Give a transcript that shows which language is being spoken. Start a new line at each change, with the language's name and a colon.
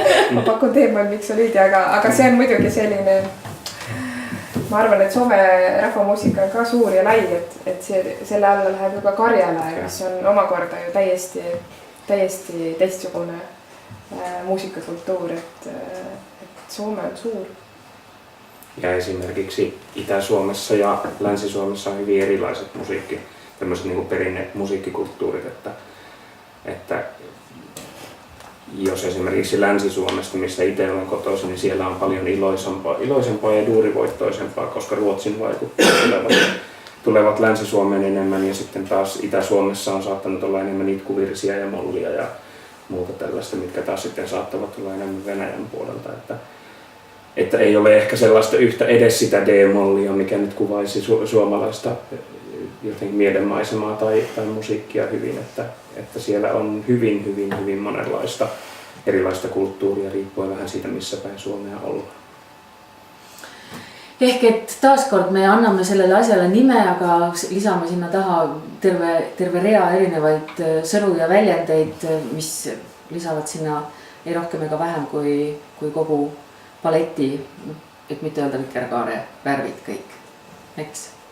Estonian: Ma pakun D-moll miksolüüdia, aga see on muidugi selline, ma arvan, et Soome rahvamuusika on ka suur ja lai, et selle alla läheb juba Karjala, mis on omakorda ju täiesti teistsugune muusikakultuur, et Soome on suur.
Finnish: Ja esimerkiksi Itä-Suomessa ja Länsi-Suomessa on hyvin erilaiset tämmöiset niin kuin perinne musiikkikulttuurit, että jos esimerkiksi Länsi-Suomesta, missä itse olen kotoisin, niin siellä on paljon iloisempaa ja duurivoittoisempaa, koska Ruotsin vaikutteet tulevat Länsi-Suomeen enemmän ja sitten taas Itä-Suomessa on saattanut olla enemmän itkuvirsiä ja mollia ja muuta tällaista, mitkä taas sitten saattavat olla enemmän Venäjän puolelta. Että ei ole ehkä sellaista yhtä edes sitä D-mollia, mikä nyt kuvaisi suomalaista jotenkin mielenmaisemaa tai musiikkia hyvin, että siellä on hyvin monenlaista erilaista kulttuuria riippuen vähän siitä, missä päin Suomea ollaan.
Estonian: Ehk et taaskord me anname sellele asjale nime, aga lisame sinna taha terve rea erinevaid sõnu ja väljendeid, mis lisavad sinna ei rohkem ega vähem kui kogu paleti, et mitte öelda vikerkaare värvid kõik, eks.